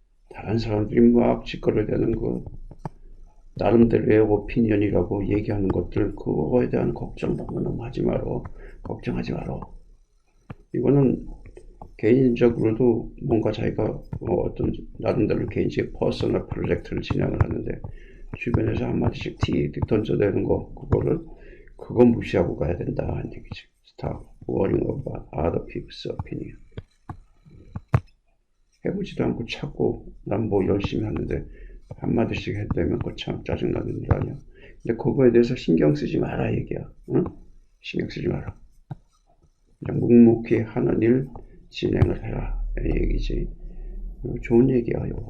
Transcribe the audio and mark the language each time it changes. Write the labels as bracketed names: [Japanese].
[Korean] 다른 사람들이 막 짓거려대는 거, 나름대로의 opinion이라고 얘기하는 것들, 그거에 대한 걱정 너무너무 하지 마라. 걱정하지 마라. 이거는 개인적으로도 뭔가 자기가 어떤 나름대로 개인적인 퍼스널 프로젝트를 진행을 하는데 주변에서 한마디씩 틱 던져대는 거, 그거 무시하고 가야 된다 하는 얘기지. [English] Stop worrying about other people's opinion. [Korean] 해보지도 않고 찾고 난 뭐 열심히 하는데 한마디씩 했다면 그거 참 짜증나는 일 아니야. 근데 그거에 대해서 신경 쓰지 마라 얘기야. 응? 신경 쓰지 마라. 그냥 묵묵히 하는 일 진행을 해라 이 얘기지. 좋은 얘기야.